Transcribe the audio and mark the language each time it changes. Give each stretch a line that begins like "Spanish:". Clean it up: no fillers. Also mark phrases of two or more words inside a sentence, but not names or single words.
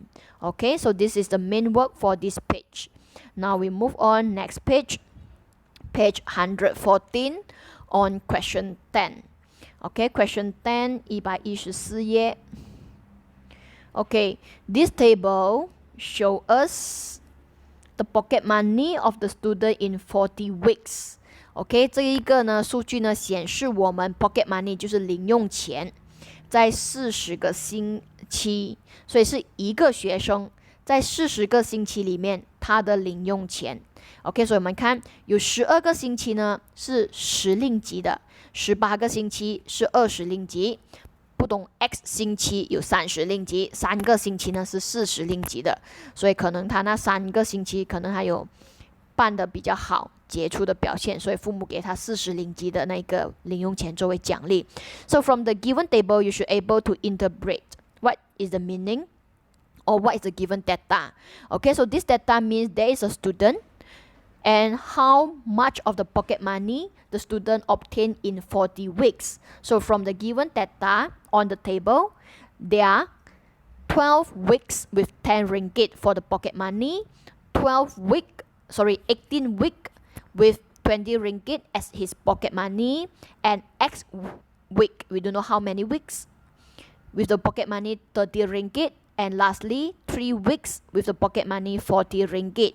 English: Okay, so this is the main work for this page. Now we move on next page, page 114 on question 10. Okay, question 10, 114页. Okay, this table shows us the pocket money of the student in 40 weeks.
Chinese: OK， 这一个呢数据呢显示我们
English: pocket money
Chinese: 就是零用钱，在40个星期，所以是一个学生在40个星期里面他的零用钱。OK， 所以我们看有12个星期呢是10令吉的，18个星期是20令吉，不懂 X 星期有30令吉，3个星期呢是40令吉的，所以可能他那3个星期可能还有办得比较好，杰出的表现，所以父母给他40令吉的那个零用钱作为奖励。
English: So from the given table, you should able to interpret what is the meaning or what is the given data. Okay, so this data means there is a student and how much of the pocket money the student obtained in 40 weeks. So from the given data on the table, there are 12 weeks with 10 ringgit for the pocket money, 18 week with 20 ringgit as his pocket money, and X week, we don't know how many weeks, with the pocket money 30 ringgit, and lastly 3 weeks with the pocket money 40 ringgit.